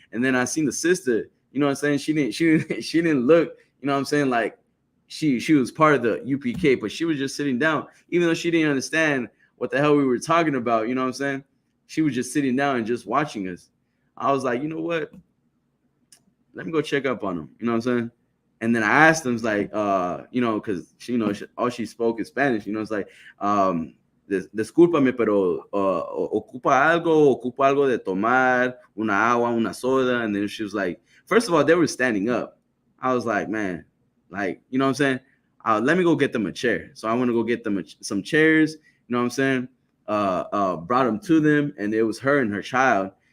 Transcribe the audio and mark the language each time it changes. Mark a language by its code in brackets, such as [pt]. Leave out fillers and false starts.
[en] And then I seen the sister, you know what I'm saying? She didn't look, you know what I'm saying, like she was part of the UPK, but she was just sitting down, even though she didn't understand what the hell we were talking about. You know what I'm saying? She was just sitting down and just watching us. I was like, you know what? Let me go check up on him. You know what I'm saying? And then I asked them, like, you know, because all she spoke is Spanish. You know, it's like, [es] discúlpame, pero ocupa algo de tomar, una agua, una soda. [en] And then she was like, first of all, they were standing up. I was like, man, like, you know what I'm saying? Let me go get them a chair. So I want to go get them some chairs. You know what I'm saying? Brought them to them, and it was her and her child.